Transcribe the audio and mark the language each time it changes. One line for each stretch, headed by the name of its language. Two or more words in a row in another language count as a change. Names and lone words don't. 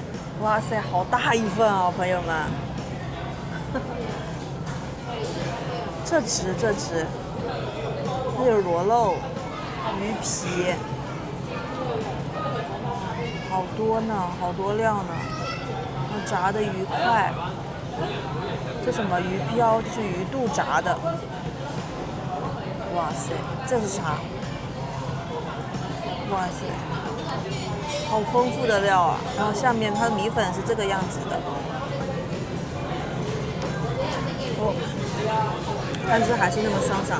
Chinese: 哇塞，好大一份啊，朋友們！這值，還有螺肉、魚皮，好多呢，好多料呢。還有炸的魚塊，這什麼魚漂？這是魚肚炸的。哇塞，這是啥？哇塞，好豐富的料啊！然後下面它的米粉是這個樣子的。哦，但是還是那麼爽爽。